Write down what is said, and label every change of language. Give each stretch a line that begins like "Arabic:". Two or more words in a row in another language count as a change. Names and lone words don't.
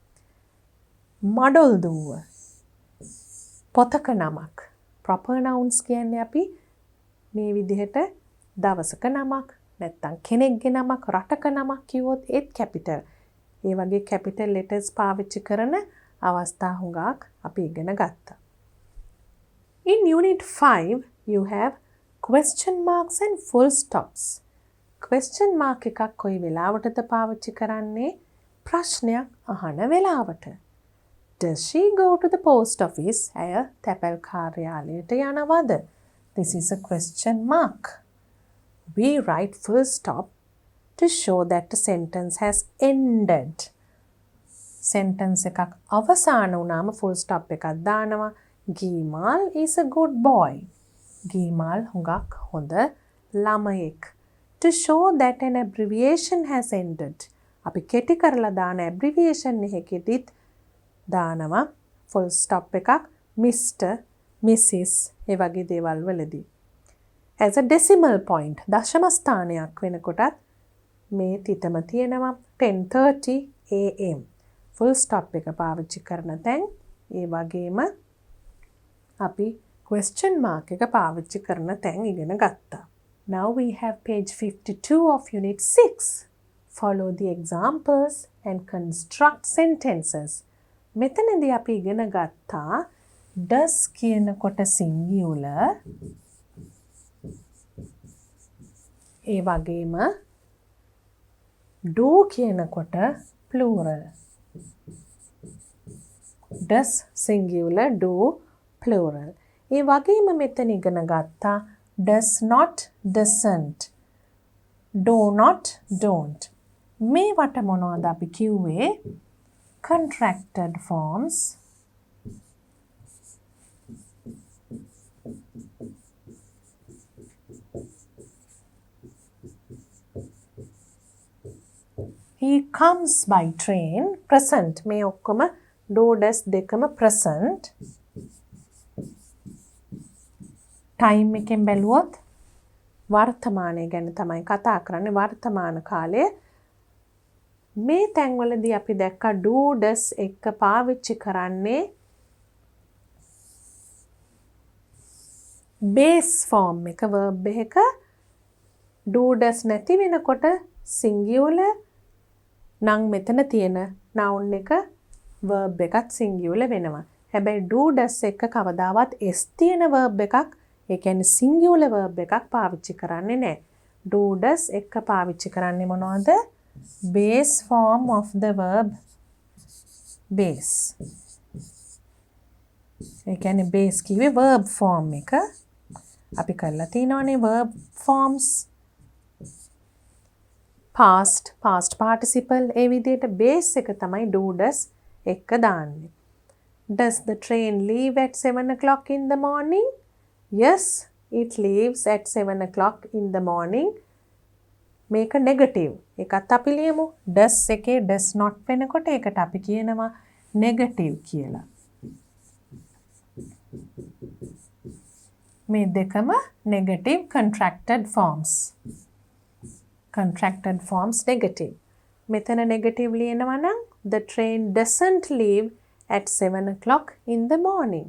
Sinhala: මඩොල් දුව පොතක නමක්.
English: proper nouns
Sinhala: කියන්නේ අපි මේ විදිහට දවසක නමක් නැත්තම් කෙනෙක්ගේ නමක් රටක නමක් කිව්වොත් ඒත් capital. ඒ වගේ
English: capital letters
Sinhala: පාවිච්චි කරන අවස්ථා හුඟක් අපි ඉගෙන ගත්තා.
English: In unit 5 you have question marks and full stops. question mark
Sinhala: එකක් කොයි වෙලාවටද පාවිච්චි කරන්නේ? ප්‍රශ්නයක් අහන වෙලාවට.
English: Does she go to the post office?
Sinhala: ඇය තැපැල් කාර්යාලයට යනවද?
English: This is a question mark. We write full stop to show that the sentence has ended.
Sinhala: Sentence එකක් අවසාන වුණාම
English: full stop
Sinhala: එකක් දානවා.
English: Gimal is a good boy. Gimal
Sinhala: හුඟක් හොඳ ළමයෙක්.
English: To show that an abbreviation has ended.
Sinhala: අපි කෙටි කරලා දාන abbreviation එකෙදිත් දානවා
English: full stop
Sinhala: එකක් Mr. Mrs. ඒ වගේ දේවල් වලදී.
English: As a decimal point
Sinhala: දශම ස්ථානයක් වෙනකොටත් මේ තිතම තියෙනවා 10:30 am.
English: full stop
Sinhala: එක පාවිච්චි කරන තැන් ඒ වගේම අපි
English: question mark
Sinhala: එක පාවිච්චි කරන තැන් ඉගෙන ගත්තා.
English: Now we have page 52 of unit 6. Follow the examples and construct sentences.
Sinhala: මෙතනදී අපි ඉගෙන ගත්තා does කියනකොට singular ඒ වගේම do කියනකොට plural.
English: does singular, do plural.
Sinhala: ඒ වගේම මෙතන ඉගෙන ගත්තා
English: does not, doesn't, do not, don't.
Sinhala: මේවට මොනවද අපි කිව්වේ?
English: contracted forms. He comes by train. present.
Sinhala: මේ ඔක්කොම
English: do, does
Sinhala: දෙකම present. time එකෙන් බැලුවොත් වර්තමානය ගැන තමයි කතා කරන්නේ. වර්තමාන කාලය. මේ තැන්වලදී අපි දැක්ක
English: do, does
Sinhala: එක පාවිච්චි කරන්නේ
English: base form
Sinhala: එක verb එක
English: do, does
Sinhala: නැති වෙනකොට singular නම් මෙතන තියෙන noun එක verb එකත් singular වෙනවා. හැබැයි
English: do, does
Sinhala: එක කවදාවත් s තියෙන verb එකක් ඒ කියන්නේ
English: singular verb
Sinhala: එකක් පාවිච්චි කරන්නේ නැහැ.
English: do, does
Sinhala: එක පාවිච්චි කරන්නේ මොනවද?
English: base form of the verb base.
Sinhala: ඒ කියන්නේ base කිව්වේ
English: verb form
Sinhala: එක. අපි කරලා තිනවනේ
English: verb forms. past, past participle
Sinhala: ඒ විදිහට base එක තමයි
English: do, does
Sinhala: එක දාන්නේ.
English: Does the train leave at 7 o'clock in the morning? Yes, it leaves at 7 o'clock in the morning.
Sinhala: මේක නෙගටිව්. ඒකත් අපි ලියමු. does එකේ
English: does not
Sinhala: වෙනකොට ඒකට අපි කියනවා නෙගටිව් කියලා. මේ දෙකම
English: negative contracted forms. Contracted forms negative. මෙතන negative
Sinhala: ලියනවා නම්
English: the train doesn't leave at 7 o'clock in the morning.